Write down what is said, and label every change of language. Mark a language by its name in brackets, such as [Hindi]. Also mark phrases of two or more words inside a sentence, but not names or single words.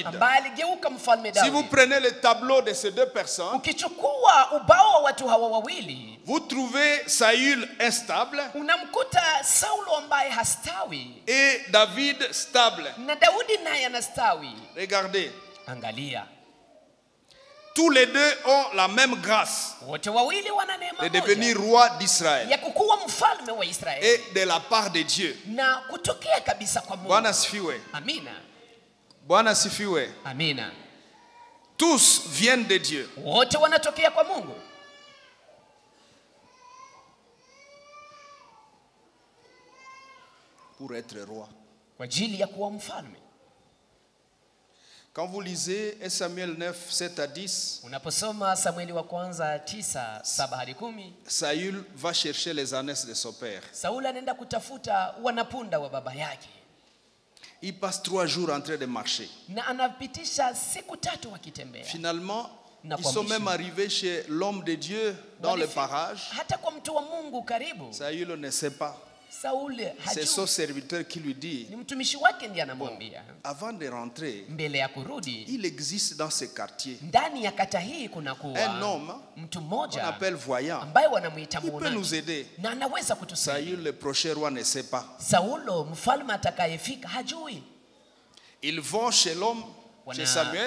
[French] Si vous prenez le tableau de ces 2 personnes, vous trouvez Saül instable et David stable. Regardez. Tous les 2 ont la même grâce de devenir roi d'Israël et de la part de Dieu. [Swahili] Bwana sifiwe. Bwana sifiwe. Amina. [French] Tous viennent de Dieu. [Swahili] Wote wanatokea kwa Mungu. [French] Pour être roi. [Swahili] Kwa ajili ya kuwa mfalme. [French] Quand vous lisez 1 Samuel 9, 7 à 10, [Swahili] unaposoma Samueli wa kwanza 9, 7 hadi 10, [French] Saül va chercher les ânesses de son père. [Swahili] Sauli anaenda kutafuta wanapunda wa baba yake. [French] Il passe 3 jours en train de marcher. [Swahili] Na anapitisha siku 3 wakitembea. [French] Finalement, ils sont même arrivés chez l'homme de Dieu dans le parage. [Swahili] Hata kwa mtu wa Mungu karibu. [French] Saül ne sait pas. C'est son serviteur qui lui dit, bon, avant de rentrer, il existe dans ce quartier un homme qu'on appelle voyant. Il peut nous aider. Saül, le prochain roi, ne sait pas. Ils vont chez l'homme, chez Samuel.